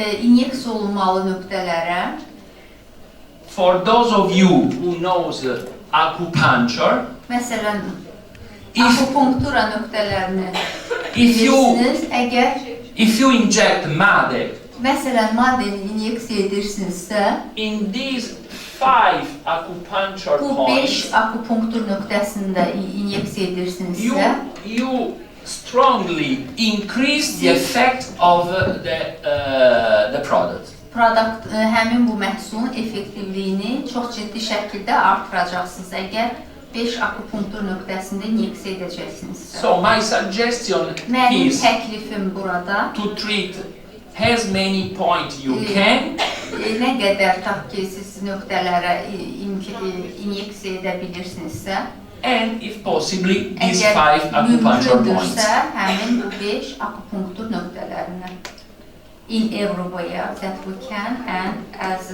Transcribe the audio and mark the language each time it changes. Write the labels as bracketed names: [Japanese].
[Azerbaijani] inyeksiya olunmalı nöqtələrə, [English] For those of you who knows acupuncture, [Azerbaijani] məsələn, [English] if [Azerbaijani] akupunktura nöqtələrini [English] if you [Azerbaijani] bilirsiniz, [English] if you inject MADE [Azerbaijani] məsələn, maddəni inyeksiya edirsinizsə, [English] in these 5 acupuncture [Azerbaijani] bu 5 [English] points, [Azerbaijani] akupunktur nöqtəsində inyeksiya edirsinizsə, [English] you strongly increase the effect of the product. [Azerbaijani] həmin bu məhsulun effektivliyini çox ciddi şəkildə artıracaqsınız əgər 5 akupunktur nöqtəsində inyeksiya edəcəksinizsə. [English] So my suggestion [Azerbaijani] Mənim [English] is [Azerbaijani] təklifim burada [English] to treat as many points you can [Azerbaijani] nə qədər tutaq ki, siz nöqtələrə inyeksiya edə bilirsinizsə, [English] and if possibly these [Azerbaijani] əgər [English] 5 acupuncture points. [Azerbaijani] mümkündürsə, həmin bu 5 akupunktur nöqtələrinə [English] in every way that we can and at the